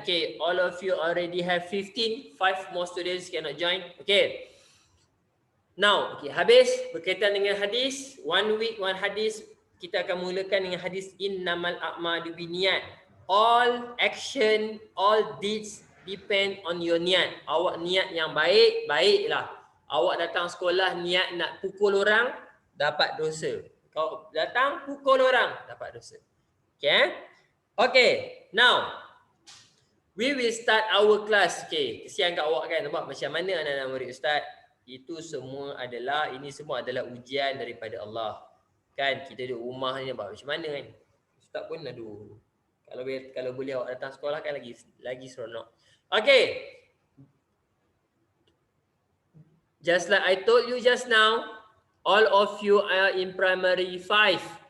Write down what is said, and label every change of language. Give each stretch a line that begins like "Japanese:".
English: Okay, all of you already have 15. 5 more students cannot join. Okay. Now,
Malay: habis berkaitan dengan hadis. 1 week, 1 hadis. Kita akan mulakan dengan hadis
Arabic: innamal a'malu binniyat.
English: All action, all deeds depend on your niat.
Malay: Awak niat yang baik, baiklah. Awak datang sekolah niat nak pukul orang, dapat dosa. Kau datang pukul orang, dapat dosa.
English: Okay, now we will start our class.
Malay: Okay, kesian kat awak kan, nampak macam mana anak-anak murid Ustaz. Ini semua adalah ujian daripada Allah. Kan kita duduk rumah ni macam mana kan? Ustaz pun aduh. Kalau boleh awak datang sekolah kan lagi seronok.
English: Okay. Just like I told you just now, all of you are in primary 5.